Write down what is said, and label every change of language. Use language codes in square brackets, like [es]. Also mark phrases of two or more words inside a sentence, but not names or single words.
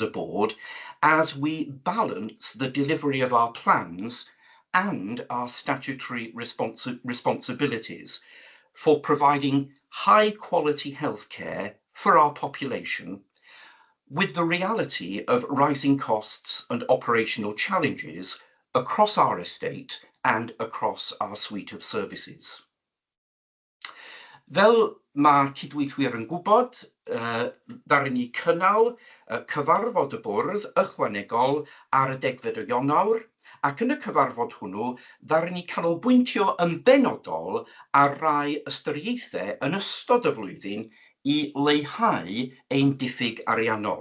[en] board as we balance the delivery of our plans and our statutory responsibilities for providing high quality healthcare for our population with the reality of rising costs and operational challenges across our estate and across our suite of services. [cy] Fel mae cydweithwyr yn gwybod, ddaru ni cynnal cyfarfod y bwrdd ychwanegol ar y 10fed o Ionawr, ac yn y cyfarfod hwnnw, ddaru ni canolbwyntio yn benodol ar rai ystyriaethau yn ystod y flwyddyn i leihau ein diffyg ariannol.